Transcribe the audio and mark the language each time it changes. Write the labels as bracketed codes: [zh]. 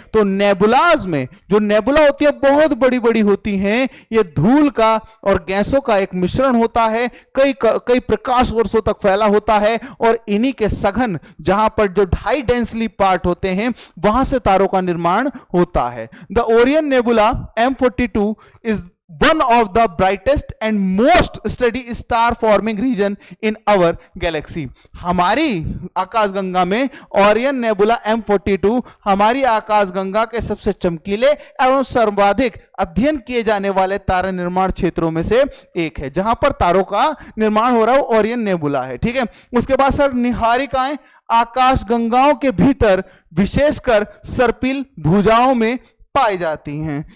[hi] तो नेबुलाज में जो नेबुला होती है बहुत बड़ी बड़ी होती हैं, ये धूल का और गैसों का एक मिश्रण होता है, कई प्रकाश वर्षों तक फैला होता है, और इन्हीं के सघन जहां पर जो हाई डेंसली पार्ट होते हैं वहां से तारों का निर्माण होता है। [en] The Orion nebula M42 is one of the brightest and most steady star forming region in our galaxy। [hi] हमारी आकाशगंगा में ओरियन नेबुला M42 हमारी आकाशगंगा के सबसे चमकीले एवं सर्वाधिक अध्ययन किए जाने वाले तारा निर्माण क्षेत्रों में से एक है, जहां पर तारों का निर्माण हो रहा है ओरियन नेबुला है। ठीक है, उसके बाद सर निहारिकाएं आकाशगंगाओं के भीतर विशेषकर सर्पिल भुजाओं में पाई जाती हैं।